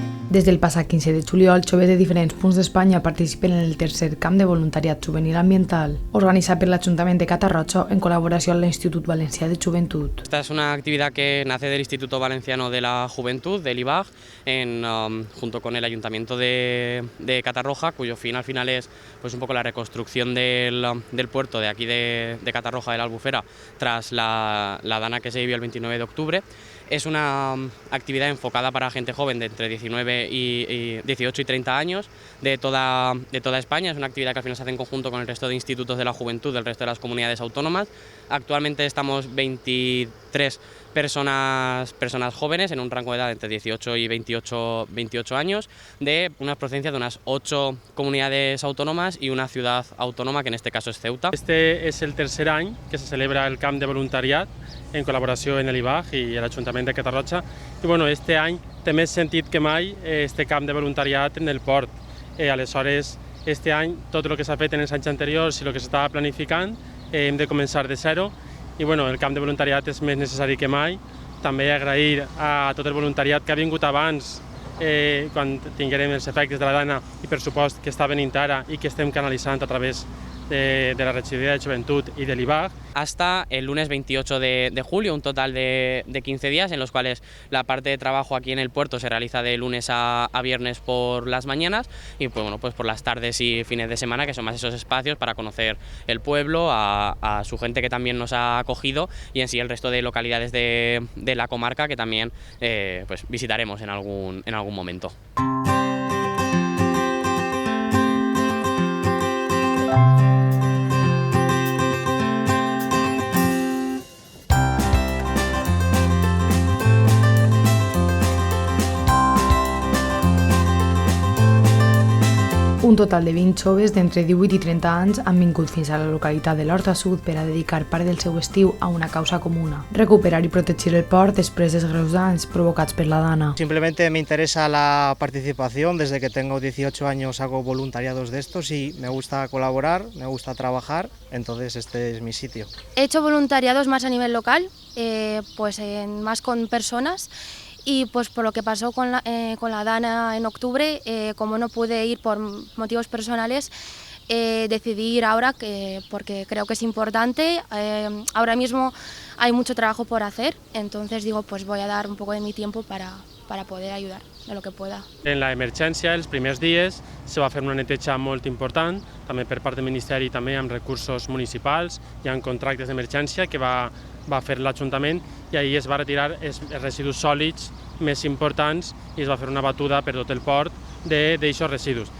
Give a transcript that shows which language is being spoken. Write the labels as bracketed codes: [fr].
[ca] Des del passat 15 de juliol, joves de diferents punts d'Espanya participen en el tercer camp de voluntariat juvenil ambiental, organitzat per l'Ajuntament de Catarroja en col·laboració amb l'Institut Valencià de Joventut. [es] Esta es una actividad que nace del Instituto Valenciano de la Juventud, del IVAG, junto con el Ayuntamiento de Catarroja, cuyo fin al final es pues, un poco la reconstrucción del puerto de aquí de Catarroja, de la Albufera, tras la dana que se vivió el 29 de octubre. Es una actividad enfocada para gente joven de entre 18 y 30 años de toda España. Es una actividad que al final se hace en conjunto con el resto de institutos de la juventud del resto de las comunidades autónomas. Actualmente estamos 23 personas jóvenes en un rango de edad entre 18 y 28 años, de unas procedencias de unas 8 comunidades autónomas y una ciudad autónoma, que en este caso es Ceuta. [ca] Este es el tercer any que se celebra el camp de voluntariat en col·laboració amb l'IVAG i l'Ajuntament de Catarroja. I bueno, este any té més sentit que mai este camp de voluntariat en el port. Aleshores, este any, tot el que s'ha fet en els anys anteriors i el que s'estava planificant, hem de començar de zero. I bueno, el camp de voluntariat és més necessari que mai. També agrair a tot el voluntariat que ha vingut abans, quan tinguérem els efectes de la dana i per supost que està venint ara i que estem canalitzant a través de la Regidoria de Joventut y del IVAG. [es] Hasta el lunes 28 de julio, un total de 15 días en los cuales la parte de trabajo aquí en el puerto se realiza de lunes a viernes por las mañanas y pues, bueno, pues por las tardes y fines de semana, que son más esos espacios para conocer el pueblo, a su gente que también nos ha acogido y en sí el resto de localidades de la comarca que también pues visitaremos en algún momento. [ca] Un total de 20 joves d'entre 18 i 30 anys han vingut fins a la localitat de l'Horta Sud per a dedicar part del seu estiu a una causa comuna: recuperar i protegir el port després dels greus danys provocats per la dana. [es] Simplemente me interesa la participación. Desde que tengo 18 años hago voluntariados de estos y me gusta colaborar, me gusta trabajar, entonces este es mi sitio. He hecho voluntariados más a nivel local, más con personas. Y pues por lo que pasó con la dana en octubre, como no pude ir por motivos personales, decidí ir ahora porque creo que es importante. Ahora mismo hay mucho trabajo por hacer, entonces digo, pues voy a dar un poco de mi tiempo para poder ayudar de lo que pueda. [ca] En la emergència, els primers dies, se va fer una neteja molt important, també per part del Ministeri i també amb recursos municipals. Hi ha contractes d'emergència que va fer l'Ajuntament i ahir es va retirar els residus sòlids més importants i es va fer una batuda per tot el port d'aixòs residus.